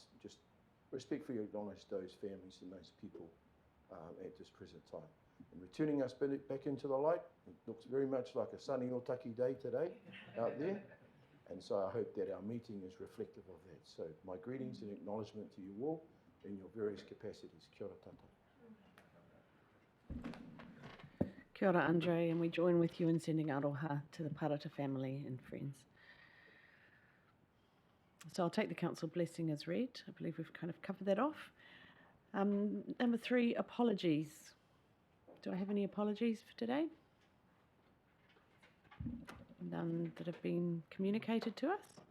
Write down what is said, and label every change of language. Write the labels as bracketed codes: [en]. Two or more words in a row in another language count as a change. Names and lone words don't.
[en] Just respectfully acknowledge those families and those people at this present time. And returning us back into the light, it looks very much like a sunny Otaki day today out there. And so I hope that our meeting is reflective of that. So my greetings and acknowledgement to you all in your various capacities. [mi] Kia ora tata. Kia ora, [en] Andre, and we join with you in sending aroha to the Parata family and friends. So I'll take the council blessing as read. I believe we've kind of covered that off. Number 3, apologies. Do I have any apologies for today? None that have been communicated to us.